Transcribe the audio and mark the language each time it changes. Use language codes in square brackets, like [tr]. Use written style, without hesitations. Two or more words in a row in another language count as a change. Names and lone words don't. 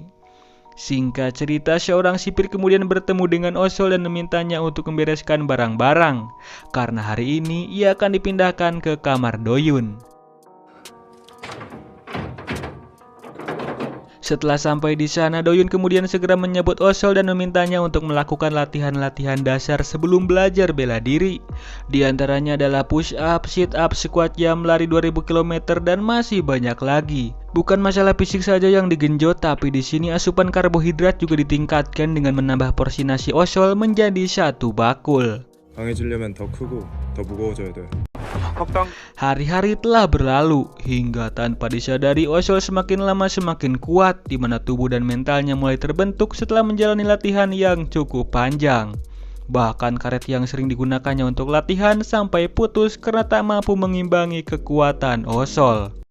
[id] Singkat cerita, seorang sipir kemudian bertemu dengan Osol dan memintanya untuk membereskan barang-barang, karena hari ini ia akan dipindahkan ke kamar Doyun. Setelah sampai di sana, Doyun kemudian segera menyebut Osol dan memintanya untuk melakukan latihan-latihan dasar sebelum belajar bela diri. Di antaranya adalah push up, sit up, squat jam, lari 2000 km dan masih banyak lagi. Bukan masalah fisik saja yang digenjot, tapi di sini asupan karbohidrat juga ditingkatkan dengan menambah porsi nasi Osol menjadi 1 bakul. [ko] 강해지려면 더 크고 더 무거워져야 돼. [id] Hari-hari telah berlalu hingga tanpa disadari Osol semakin lama semakin kuat, di mana tubuh dan mentalnya mulai terbentuk setelah menjalani latihan yang cukup panjang. Bahkan karet yang sering digunakannya untuk latihan sampai putus karena tak mampu mengimbangi kekuatan Osol.